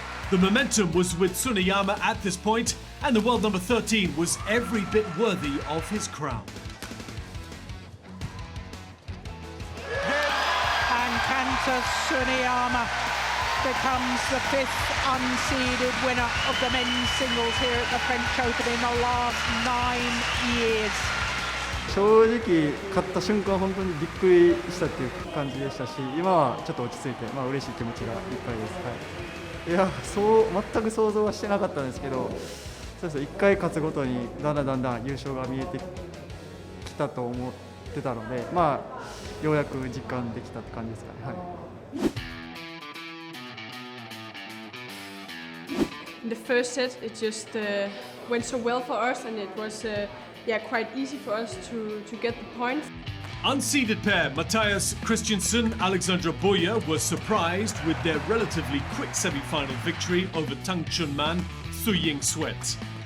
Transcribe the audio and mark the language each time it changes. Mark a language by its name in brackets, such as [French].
[English] The momentum was with Tsuneyama at this point, and the world number 13 was every bit worthy of his crown. And Kanta Tsuneyama becomes the fifth unseeded winner of the men's singles here at the French Open in the last 9 years. [Japanese] 正直勝った瞬間本当にびっくりしたっていう感じでしたし、今はちょっと落ち着いて、嬉しい気持ちがいっぱいです。はい、いや全く想像はしてなかったんですけど、そうです、1回勝つごとにだんだん優勝が見えてきたと思ってたので、ようやく実感できたって感じですかね。はい。 [English] In the first set, it just went so well for us, and it was quite easy for us to get the points. Unseeded pair Matthias Christiansen, Alexandra Boyer were surprised with their relatively quick semi-final victory over Tang Chunman, Su-Ying Sweat.